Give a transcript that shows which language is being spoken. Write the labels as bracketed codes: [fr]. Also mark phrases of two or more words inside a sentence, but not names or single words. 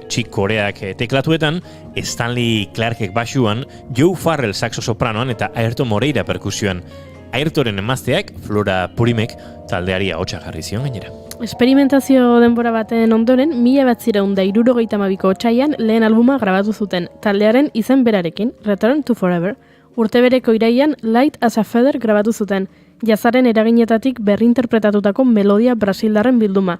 [eu] Chick Coreak teklatuetan, Stanley Clarkek basuan, Joe Farrell saxo sopranoan eta Ayrton Moreira perkusioan. Ayrtonen emazteak, Flora Purimek, taldeari ahotsa jarri zion gainera. Esperimentazio denbora baten ondoren, 1962ko otsailean lehen albuma grabatu zuten, taldearen izen berarekin, Return to Forever. Urtebereko iraian Light as a Feather grabatu zuten, jazaren eraginetatik berrinterpretatutako melodia brasildarren bilduma.